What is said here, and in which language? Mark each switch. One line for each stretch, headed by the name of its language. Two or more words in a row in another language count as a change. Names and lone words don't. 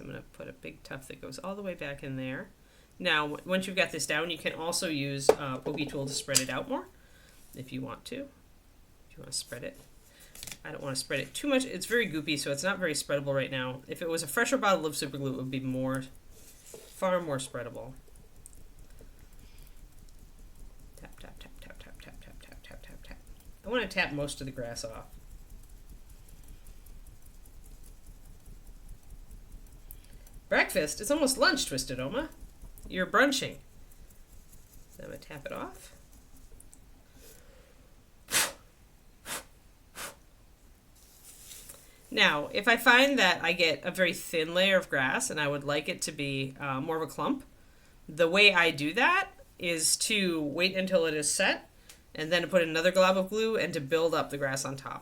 English: I'm going to put a big tuft that goes all the way back in there. Now, once you've got this down, you can also use a pokey tool to spread it out more if you want to. If you want to spread it. I don't want to spread it too much. It's very goopy, so it's not very spreadable right now. If it was a fresher bottle of super glue, it would be far more spreadable. Tap, tap, tap, tap, tap, tap, tap, tap, tap, tap, tap. I want to tap most of the grass off. Breakfast? It's almost lunch, Twisted Oma. You're brunching. So I'm going to tap it off. Now, if I find that I get a very thin layer of grass and I would like it to be more of a clump, the way I do that is to wait until it is set and then to put another glob of glue and to build up the grass on top.